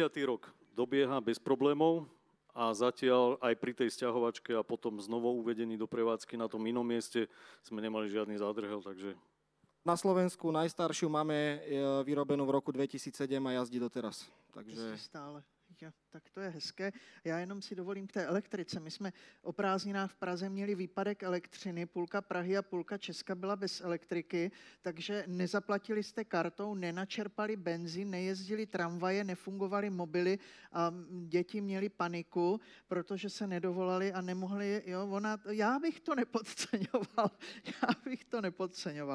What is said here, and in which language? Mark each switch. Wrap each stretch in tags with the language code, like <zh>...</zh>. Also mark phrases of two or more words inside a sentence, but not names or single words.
<sk>rok dobieha bez problémov. A zatiaľ aj pri tej sťahovačke a potom znovu uvedení do prevádzky na tom inom mieste sme nemali žiadny zádrhel, takže... Na Slovensku najstaršiu máme vyrobenú v roku 2007 a jazdí doteraz. Takže...</sk> <cs>Stále. Ja, tak to je hezké. Já jenom si dovolím k té elektrice. My jsme o prázdninách v Praze měli výpadek elektřiny, půlka Prahy a půlka Česka byla bez elektriky, takže nezaplatili jste kartou, nenačerpali benzín, nejezdili tramvaje, nefungovaly mobily a děti měly paniku, protože se nedovolali a nemohli, já bych to nepodceňoval.</cs>